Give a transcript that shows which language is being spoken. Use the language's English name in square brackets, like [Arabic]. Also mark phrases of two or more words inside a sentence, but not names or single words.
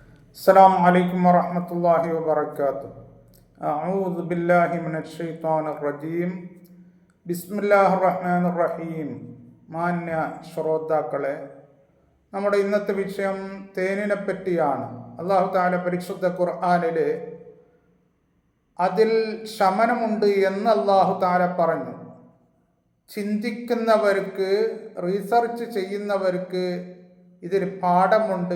[Arabic] السلام عليكم ورحمة الله وبركاته. أعوذ بالله من الشيطان الرجيم. بسم الله الرحمن الرحيم. [Malayalam] മാന്യ ശ്രോതാക്കളെ, നമ്മുടെ ഇന്നത്തെ വിഷയം തേനിനെ പറ്റിയാണ്. [Arabic] الله تعالى [Malayalam] പരിശുദ്ധ ഖുർആനില് അതിൽ ശമനമുണ്ട് എന്ന് [Arabic] الله تعالى [Malayalam] പറഞ്ഞു. ചിന്തിക്കുന്നവർക്ക്, റീസർച്ച് ചെയ്യുന്നവർക്ക് ഇതിൽ പാഠമുണ്ട്.